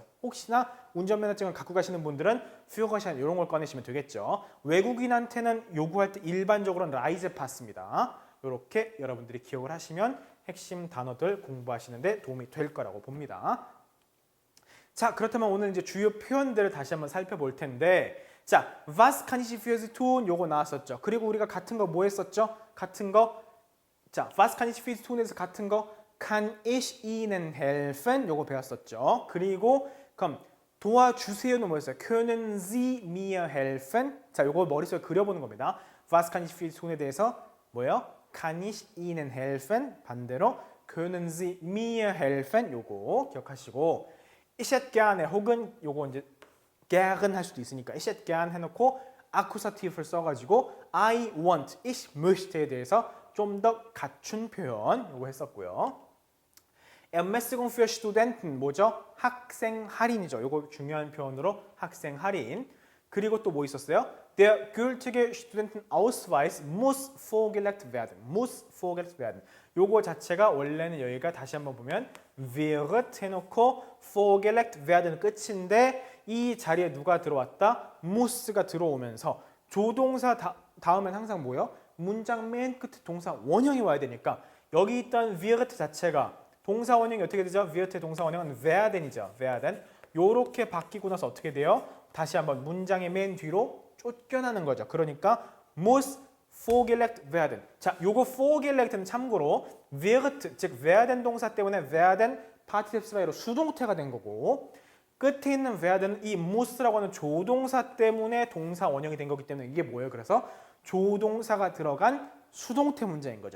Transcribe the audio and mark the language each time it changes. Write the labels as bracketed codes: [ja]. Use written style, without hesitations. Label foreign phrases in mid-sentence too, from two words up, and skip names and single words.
[ko] 혹시나 운전면허증을 갖고 가시는 분들은 Führerschein 이런 걸 꺼내시면 되겠죠. 외국인한테는 요구할 때 일반적으로는 Reisepass입니다. 이렇게 여러분들이 기억을 하시면 핵심 단어들 공부하시는데 도움이 될 거라고 봅니다. 자, 그렇다면 오늘 이제 주요 표현들을 다시 한번 살펴볼 텐데, 자, [de] was kann ich für Sie tun? [ko] 요거 나왔었죠. 그리고 우리가 같은 거 뭐 했었죠? 같은 거, 자, [de] was kann ich für Sie tun에서 같은 거, kann ich Ihnen helfen? [ko] 요거 배웠었죠. 그리고 그럼 도와주세요는 뭐였어요? [de] können Sie mir helfen? [ko] 자, 요거 머릿속에 그려보는 겁니다. [de] was kann ich für Sie tun에 대해서 뭐예요? kann ich Ihnen helfen? 반대로 können Sie mir helfen? [ko] 요거 기억하시고, [de] ich hätte gerne [ko] 혹은 요거 이제 gern 할 수도 있으니까 [de] ich hätte gern [ko] 해놓고 아쿠사티브를 써가지고 [en] I want, [de] ich möchte [ko] 에 대해서 좀 더 갖춘 표현 요거 했었고요. [de] Ermäßigung für Studenten 뭐죠? [ko] 학생 할인이죠. 요거 중요한 표현으로 학생 할인. 그리고 또 뭐 있었어요? [de] Der gültige Studentenausweis muss vorgelegt werden. muss vorgelegt werden. [ko] 요거 자체가 원래는 여기가 다시 한번 보면 wird 해놓고 [de] vorgelegt werden [ko] 끝인데 이 자리에 누가 들어왔다? mus가 들어오면서 조동사 다음엔 항상 뭐예요? 문장 맨 끝에 동사 원형이 와야 되니까 여기 있던 wird 자체가 동사 원형이 어떻게 되죠? wirt의 동사 원형은 werden이죠. werden. 요렇게 바뀌고 나서 어떻게 돼요? 다시 한번 문장의 맨 뒤로 쫓겨나는 거죠. [de] 그러니까 muss vorgelegt werden. [ko] 자, 요거 vorgelegt는 참고로 wird, 즉 werden 동사 때문에 werden participle 사이로 수동태가 된 거고 끝에 있는 werden은 이 mus라고 하는 조동사 때문에 동사 원형이 된 거기 때문에 이게 뭐예요? 그래서 조동사가 들어간 수동태 문장인 거죠.